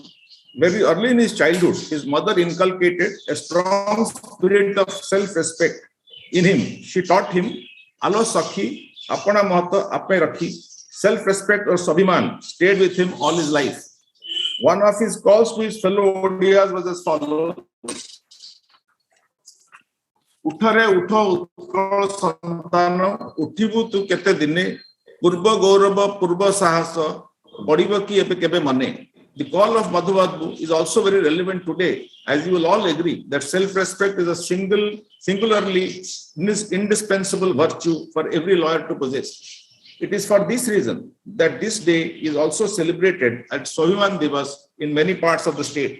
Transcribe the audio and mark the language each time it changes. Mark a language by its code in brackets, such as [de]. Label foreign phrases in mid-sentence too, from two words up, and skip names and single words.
[en] Very early in his childhood, his mother inculcated a strong spirit of self-respect in him. She taught him, [or] ଆଲୋ ସଖି, ଆପଣା ମହତ ଆପେ ରଖି, [en] self-respect or Sabhiman stayed with him all his life. One of his calls to his fellow Odiyas was as follows. [or] ଉଠରେ ଉଠ ଉତ୍କଳ ସନ୍ତାନ, ଉଠିବୁ ତୁ କେତେ ଦିନେ, ପୂର୍ବ ଗୌରବ, ପୂର୍ବ ସାହସ, ବଢ଼ିବ କି ଏବେ କେବେ ମନେ. [en] The call of Madhu Babu is also very relevant today, as you will all agree that self-respect is a singularly indispensable virtue for every lawyer to possess. It is for this reason that this day is also celebrated at Sohiman Divas in many parts of the state.